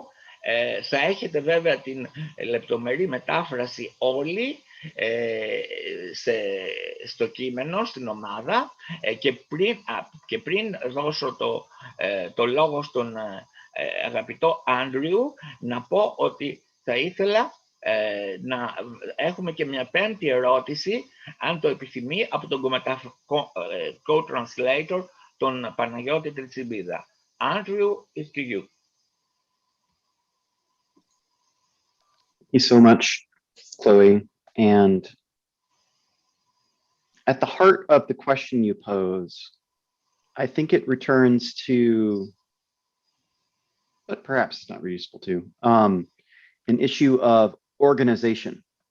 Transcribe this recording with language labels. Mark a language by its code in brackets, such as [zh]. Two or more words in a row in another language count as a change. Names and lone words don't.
[el] Θα έχετε βέβαια την λεπτομερή μετάφραση όλοι στο κείμενο, στην ομάδα, και πριν δώσω το λόγο στον αγαπητό Andrew, να πω ότι θα ήθελα να έχουμε και μια πέμπτη ερώτηση, αν το επιθυμεί, από τον co-translator, τον Παναγιώτη Τριτσιμπίδα. [en] Andrew, it's to you. Thank you so much, Chloe. And at the heart of the question you pose, I think it returns to, but perhaps it's not reuseful to, an issue of organization.